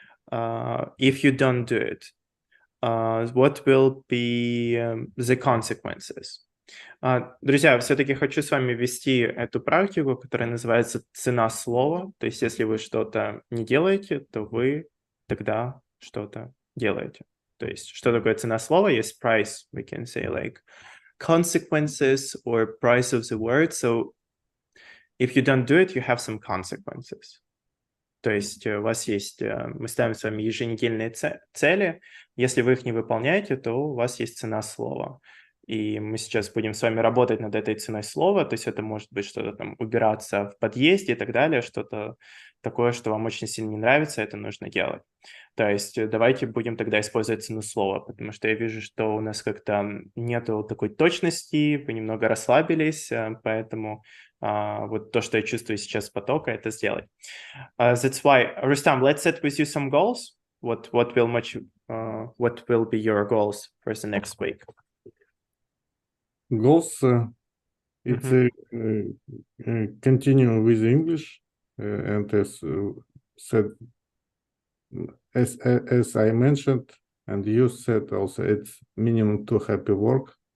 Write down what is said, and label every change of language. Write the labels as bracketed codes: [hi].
[en] If you don't do it, what will be the consequences? [ru] Друзья, все-таки хочу с вами ввести эту практику, которая называется цена слова. То есть, если вы что-то не делаете, то вы тогда что-то делаете. То есть, что такое цена слова? Есть [en] price, we can say like consequences or price of the word. So if you don't do it, you have some consequences. [ru] То есть у вас есть, мы ставим с вами еженедельные цели. Если вы их не выполняете, то у вас есть цена слова. И мы сейчас будем с вами работать над этой ценой слова. То есть это может быть что-то там убираться в подъезде и так далее, что-то такое, что вам очень сильно не нравится, это нужно делать. То есть давайте будем тогда использовать цену слова, потому что я вижу, что у нас как-то нету такой точности, вы немного расслабились, поэтому вот то, что я чувствую сейчас с потока, это сделать. [en] That's why, Rustam, let's set with you some goals. What will be your goals for the next week? Goals, it's continue with English and said, as I mentioned, and you said also, it's minimum 2 happy work.